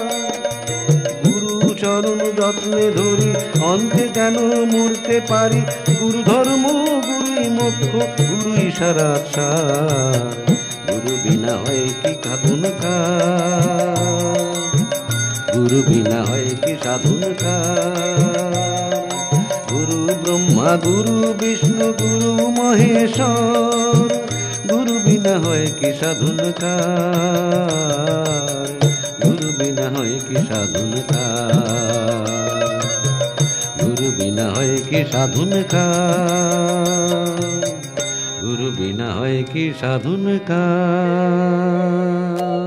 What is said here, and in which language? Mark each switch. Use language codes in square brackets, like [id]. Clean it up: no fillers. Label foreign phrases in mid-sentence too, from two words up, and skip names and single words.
[bn] গুরু চরণ যত্নে ধরি অন্তে যেন মরতে পারি। গুরু ধর্ম গুরুই মোক্ষ গুরুই সারাত সার। গুরু বিনা হয় কি সাধুন কার, গুরু বিনা হয় কি সাধুন কার। [sa] गुरु ब्रह्मा गुरु विष्णु गुरु महेश्वर, [bn] গুরু বিনা হয় কি সাধুন কার, গুরু বিনা হয় কি সাধুন কার, গুরু বিনা হয় কি সাধুন কার, গুরু বিনা হয় কি সাধুন কার।